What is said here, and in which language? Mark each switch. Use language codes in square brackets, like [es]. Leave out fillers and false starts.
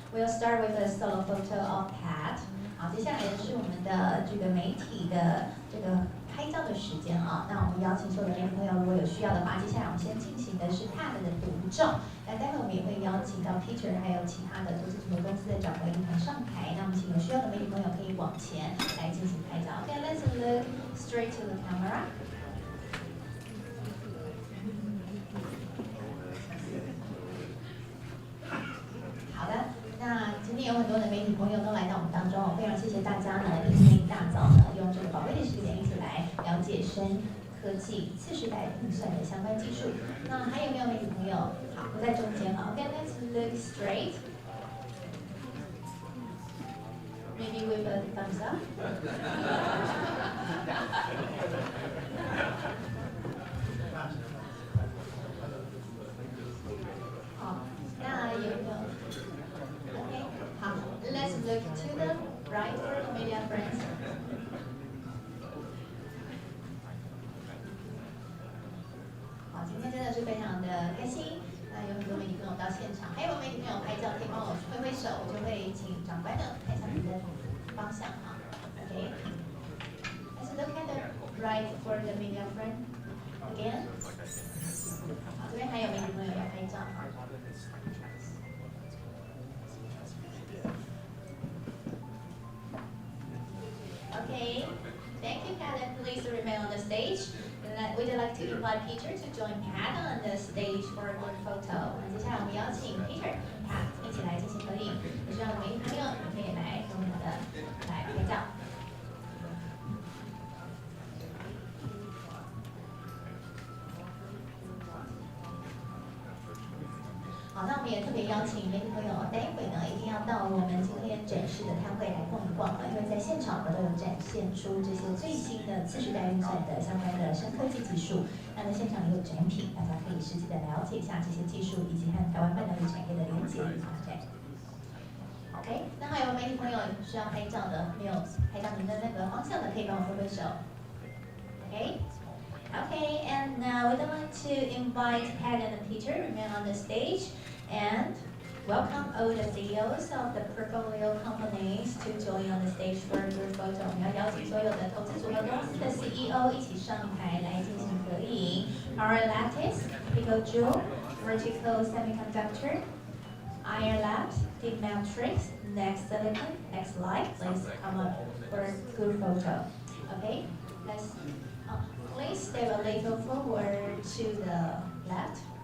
[en] We'll start with a solo photo of Pat. [zh] 好，接下来是我们的这个媒体的这个拍照的时间啊。那我们邀请所有的媒体朋友，如果有需要的话，接下来我们先进行的是 Pat 的读证。那待会我们也会邀请到 Peter 还有其他的投资组合公司的掌柜一同上台。那我们请有需要的媒体朋友可以往前来进行拍照。 [en] Okay, let's look straight to the camera. [zh] 好的，那今天有很多的媒体朋友都来到我们当中，非常谢谢大家呢，今天一大早呢，用这个宝贵的时间一起来了解深科技次世代运算的相关技术。那还有没有媒体朋友？好，不在中间了。 [en] Okay, let's look straight. Maybe with a thumbs up. [zh] 好，那有没有 [en] ？Okay, [zh] 好 [en] ，let's look to the right for the media friends. [zh] 好，今天真的是非常的开心。那有很多媒体朋友到现场，还有媒体朋友拍照，可以帮我挥挥手，我就会请长官的看向你的方向啊。 [en] Okay. Let's look at the right for the media friend again. [zh] 好，这边还有媒体朋友要拍照啊。 [en] Okay. Thank you, Pat, and please remain on the stage. We'd like to invite Peter to join Pat on the stage for a group photo. [zh] 那接下来我们邀请 Peter、Pat 一起来进行合影。有需要的媒体朋友，你可以来跟我们的来拍照。好，那我们也特别邀请媒体朋友，待会呢一定要到我们今天展示的摊位来逛一逛，因为在现场我们都有展现出这些最新的次世代运算的相关的深科技技术。那在现场也有展品，大家可以实际的了解一下这些技术以及和台湾半导体产业的连结与发展。 OK， 那还有媒体朋友需要拍照的，没有拍到您的那个方向的，可以帮我挥挥手。 [en] OK。 Okay, and now we'd like to invite Pat and Peter to remain on the stage and welcome all the CEOs of the portfolio companies to join on the stage for a group photo. [zh] 我们要邀请所有的投资组合公司的 CEO 一起上台来进行合影。 [en] Our Lattice, Pico Jewel, Vertical Semiconductor, Iron Labs, Deep Matrix, Next Silicon, X Light. Please come up for a group photo. Okay, let's. Please step a little forward to the left.